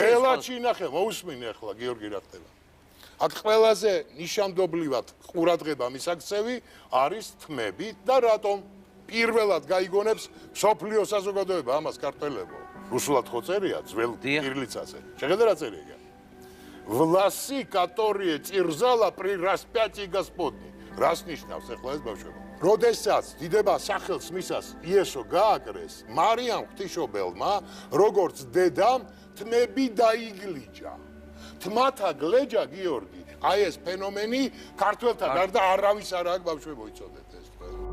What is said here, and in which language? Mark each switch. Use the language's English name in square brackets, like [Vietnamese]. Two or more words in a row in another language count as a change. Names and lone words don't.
[Georgian] გელათში ნახე, მოусმინე ახლა გიორგი რა ხდება. აქ ყველაზე ნიშანდობლივად ყურადღება მისაქცევი არის თმები და რატომ პირველად გაიგონებს სოფლიო საზოგადოება ამას ქართველებო. რუსულად ხო წერია ძველ კირილიცაზე. შეხედე რა წერია. [Russian] Власи, которые терзала при распятии Господне. [Georgian] რას ნიშნავს ახლა ეს ბავშვებო? როდესაც დიდება სახელს მისას იესო გააკრეს, მარიამ ღვთისმშობელმა, როგორც დედამ, თმები დაიგლიჯა. თმათა გლეჯა გიორგი, აი ეს ფენომენი ქართველთა გარდა არავის არ აქვს ბავშვებო იცოდეთ ეს თქვენ.